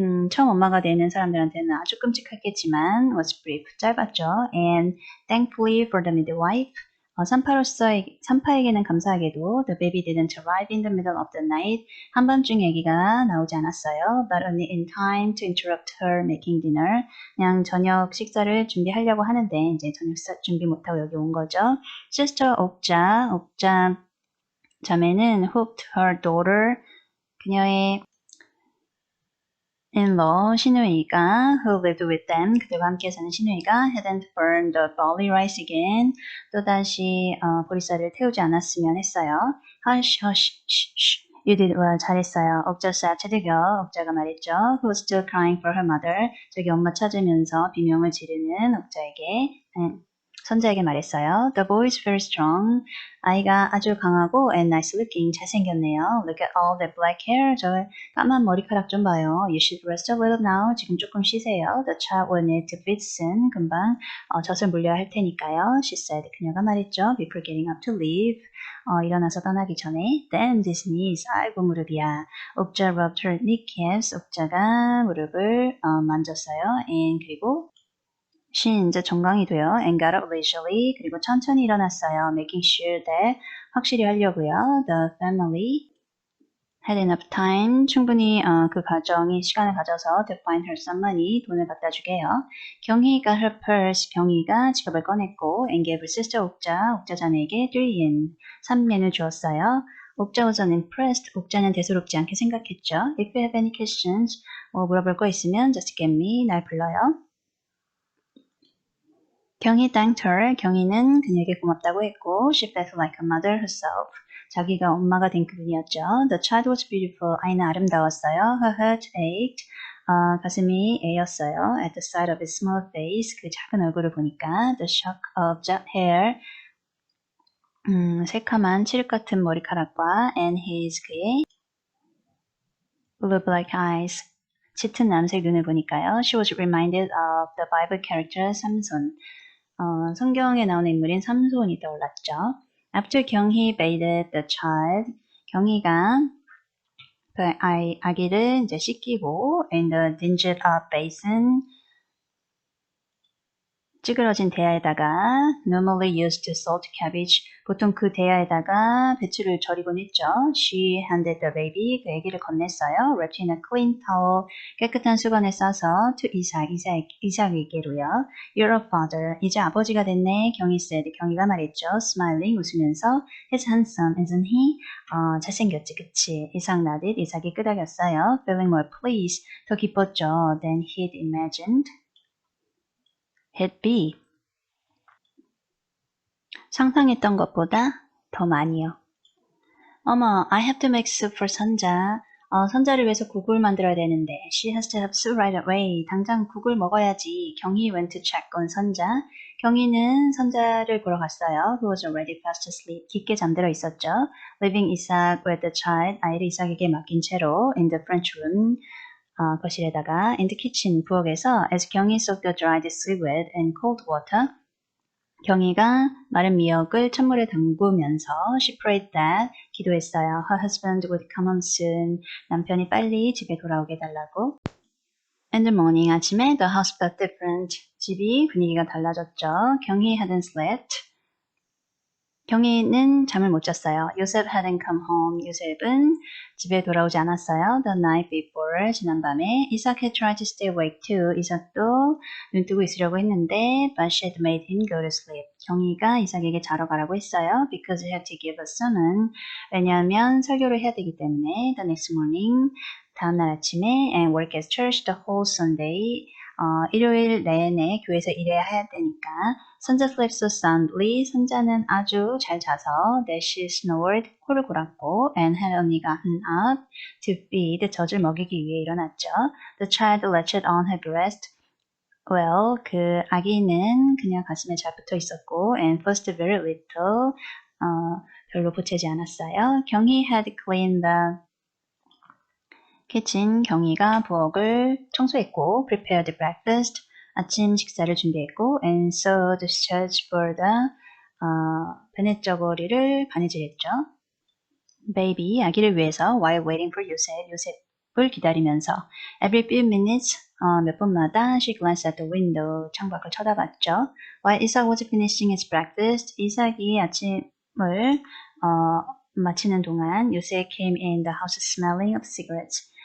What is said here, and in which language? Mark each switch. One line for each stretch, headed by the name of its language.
Korean: 처음 엄마가 되는 사람들한테는 아주 끔찍했겠지만
English: was brief,
Korean: 짧았죠.
English: And thankfully for the midwife,
Korean: 산파에게는 감사하게도
English: the baby didn't arrive in the middle of the night.
Korean: 한밤중에 아기가 나오지 않았어요.
English: But only in time to interrupt her making dinner.
Korean: 그냥 저녁 식사를 준비하려고 하는데 이제 저녁 식사 준비 못하고 여기 온 거죠.
English: Sister
Korean: 옥자 자매는
English: hooked her daughter,
Korean: 그녀의
English: in-law
Korean: 시누이가
English: who lived with them,
Korean: 그들과 함께 사는 시누이가
English: hadn't burned the barley rice again,
Korean: 또다시 보리쌀을 태우지 않았으면 했어요.
English: Hush, hush, shh, shh. You did well,
Korean: 잘했어요.
English: 옥자 said to the girl,
Korean: 옥자가 말했죠.
English: Who was still crying for her mother,
Korean: 저기 엄마 찾으면서 비명을 지르는 옥자에게, 선자에게 말했어요.
English: The boy is very strong.
Korean: 아이가 아주 강하고
English: and nice looking,
Korean: 잘생겼네요.
English: Look at all that black hair.
Korean: 저 까만 머리카락 좀 봐요.
English: You should rest a little now.
Korean: 지금 조금 쉬세요.
English: The child will need to feed soon.
Korean: 금방 젖을 물려야 할 테니까요.
English: She said.
Korean: 그녀가 말했죠.
English: Before getting up to leave.
Korean: 일어나서 떠나기 전에.
English: Then this knees.
Korean: 아이고 무릎이야.
English: 옥자 rubbed her kneecaps.
Korean: 옥자가 무릎을 만졌어요.
English: And
Korean: 그리고
English: she
Korean: 이제 정강이 돼요.
English: And got up leisurely.
Korean: 그리고 천천히 일어났어요.
English: Making sure that
Korean: 확실히 하려고요.
English: The family had enough time.
Korean: 충분히 그 가정이 시간을 가져서
English: to find her some money.
Korean: 돈을 갖다 주게요.
English: 경희 got her purse.
Korean: 경희가 지갑을 꺼냈고
English: and gave her sister
Korean: 옥자 자매에게 3yen. 3엔을 주었어요.
English: 옥자 was unimpressed.
Korean: 옥자는 대수롭지 않게 생각했죠.
English: If you have any questions, 물어볼 거 있으면 just get me.
Korean: 날 불러요.
English: 경희 thanked her.
Korean: 경희는 그녀에게 고맙다고 했고
English: she felt like a mother herself.
Korean: 자기가 엄마가 된 기분이었죠.
English: The child was beautiful.
Korean: 아이는 아름다웠어요.
English: Her heart ached.
Korean: 가슴이 애였어요.
English: At the sight of his small face.
Korean: 그 작은 얼굴을 보니까
English: the shock of jet hair.
Korean: 새카만 칠흑 같은 머리카락과
English: and
Korean: 그의
English: blue black eyes.
Korean: 짙은 남색 눈을 보니까요.
English: She was reminded of the Bible character 삼손.
Korean: 성경에 나오는 인물인 삼손이 떠올랐죠.
English: After 경희 bathed the child,
Korean: 경희가 그 아기를 이제 씻기고
English: in the dingy basin,
Korean: 찌그러진 대야에다가
English: normally used to salt cabbage,
Korean: 보통 그 대야에다가 배추를 절이곤 했죠.
English: She handed the baby,
Korean: 그 아기를 건넸어요.
English: Wrapped in a clean towel,
Korean: 깨끗한 수건에 싸서
English: to
Korean: 이삭에게로요.
English: You're a father,
Korean: 이제 아버지가 됐네.
English: 경희 said,
Korean: 경희가 말했죠.
English: Smiling,
Korean: 웃으면서
English: He's handsome, isn't he?
Korean: 잘생겼지, 그치?
English: 이삭 nodded,
Korean: 이삭이 끄덕였어요.
English: Feeling more pleased,
Korean: 더 기뻤죠.
English: Than he'd imagined. he'd be.
Korean: 상상했던 것보다 더 많이요. 어머,
English: I have to make soup for 선자.
Korean: 선자를 위해서 국을 만들어야 되는데.
English: She has to have soup right away.
Korean: 당장 국을 먹어야지.
English: 경희 went to check on 선자.
Korean: 경희는 선자를 보러 갔어요.
English: Who was already fast asleep.
Korean: 깊게 잠들어 있었죠.
English: Leaving Isaac with the child.
Korean: 아이를 이삭에게 맡긴 채로
English: in the French room.
Korean: 거실에다가
English: in the kitchen
Korean: 부엌에서
English: as 경희 soaked the dried seaweed in cold water.
Korean: 경희가 마른 미역을 찬물에 담그면서
English: she prayed that
Korean: 기도했어요.
English: Her husband would come home soon.
Korean: 남편이 빨리 집에 돌아오게 해달라고.
English: In the morning
Korean: 아침에
English: the house felt different.
Korean: 집이 분위기가 달라졌죠.
English: 경희 hadn't slept.
Korean: 경희는 잠을 못 잤어요.
English: 요셉 hadn't come home.
Korean: 요셉은 집에 돌아오지 않았어요.
English: The night before,
Korean: 지난밤에
English: 이삭 had tried to stay awake too.
Korean: 이삭도 눈 뜨고 있으려고 했는데
English: but she had made him go to sleep.
Korean: 경희가 이삭에게 자러 가라고 했어요.
English: Because he had to give a sermon.
Korean: 왜냐하면 설교를 해야 되기 때문에
English: the next morning,
Korean: 다음날 아침에
English: and work at church the whole Sunday.
Korean: 일요일 내내 교회에서 일해야 해야 되니까
English: 선자 slept so soundly,
Korean: 선자는 아주 잘 자서
English: that she snored,
Korean: 코를 골았고
English: and had only gotten up to feed,
Korean: 젖을 먹이기 위해 일어났죠.
English: The child latched on her breast. Well,
Korean: 그 아기는 그냥 가슴에 잘 붙어 있었고
English: and first very little,
Korean: 별로 보채지 않았어요.
English: 경희 had cleaned the kitchen.
Korean: 경희가 부엌을 청소했고
English: prepared breakfast.
Korean: 아침 식사를 준비했고
English: and sewed shirts for the
Korean: 베넷 저고리를 바느질했죠.
English: baby,
Korean: 아기를 위해서
English: while waiting for
Korean: 요셉을 기다리면서
English: every few minutes,
Korean: 몇 분마다
English: she glanced at the window,
Korean: 창밖을 쳐다봤죠.
English: While Isaac was finishing his breakfast,
Korean: 이삭이 아침을 마치는 동안
English: 요셉 came in the house smelling of cigarettes.